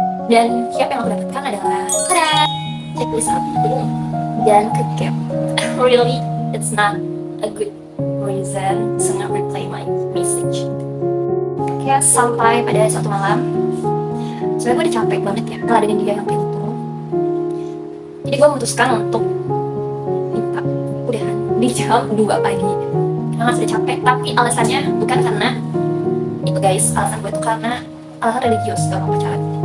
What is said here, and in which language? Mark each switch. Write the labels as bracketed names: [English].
[Indonesian] Dan siapa yang aku dapatkan adalah checklist aku dan ke gap. [English] Really, it's not a good reason to not reply my message. [Indonesian] Kayak sampai pada suatu malam, sebenarnya gue udah capek banget ya ngeladenin dia yang kayak gitu. Jadi gue memutuskan untuk minta udahan di jam 2 pagi karena sudah capek. Tapi alasannya bukan karena itu guys, alasan gue itu karena alasan religius, gak mau pacaran.